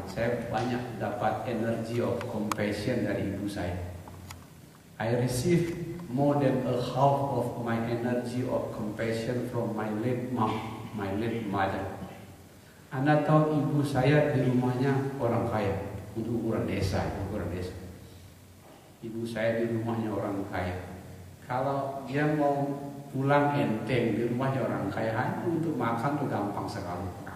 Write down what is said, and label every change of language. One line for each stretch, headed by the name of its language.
Indonesian: Saya banyak dapat
English: energy of compassion
Indonesian: dari ibu saya.
English: I receive more than a half of my energy of compassion from my late mom, my late mother.
Indonesian: Anda tahu ibu saya di rumahnya orang kaya, untuk ukuran desa. Ibu saya di rumahnya orang kaya. Kalau dia mau pulang enteng, di rumahnya orang kaya, hanya untuk makan tuh gampang sekali.